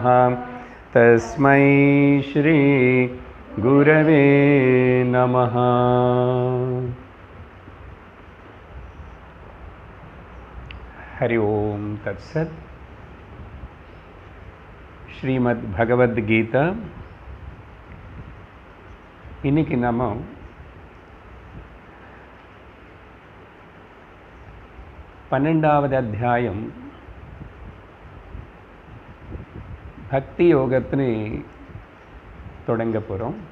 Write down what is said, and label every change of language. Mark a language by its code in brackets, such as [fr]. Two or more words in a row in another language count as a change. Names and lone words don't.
[sa] तस्मै श्री गुरवे नमः। हरि ओम तत्सत। [ta] श्रीमद् भगवद गीता இன்னைக்கு நம்ம பன்னெண்டாவது அத்தியாயம் பக்தி யோகத்தினை தொடங்க போகிறோம்.